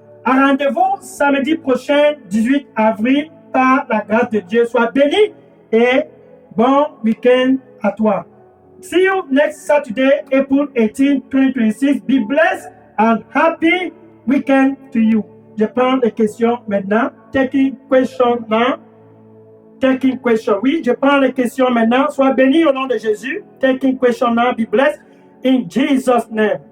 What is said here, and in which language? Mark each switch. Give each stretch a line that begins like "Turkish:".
French: Un rendez-vous samedi prochain, 18 avril, par la grâce de Dieu. Sois béni et bon week-end à toi.
English: See you next Saturday, April 18, 2026. Be blessed and happy weekend to you.
French: Je prends les questions maintenant.
English: Taking question now. Taking question.
French: Oui, je prends les questions maintenant. Sois béni au nom de Jésus.
English: Taking question now. Be blessed in Jesus' name.